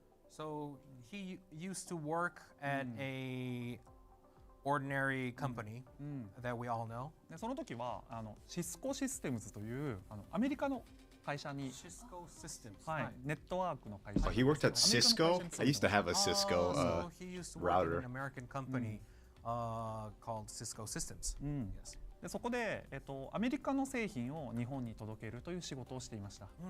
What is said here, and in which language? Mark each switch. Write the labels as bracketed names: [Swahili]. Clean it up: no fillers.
[English] So he used to work at a ordinary company that we all know. [Japanese] でその時はシスコシステムズというアメリカの会社に、 [English] Cisco Systems. [Japanese] はい、ネットワークの会社。 [English] Oh, he worked at Cisco? I used to have a Cisco So he used to work at an American company called Cisco Systems. Yes. [Japanese] でそこで、アメリカの製品を日本に届けるという仕事をしていました。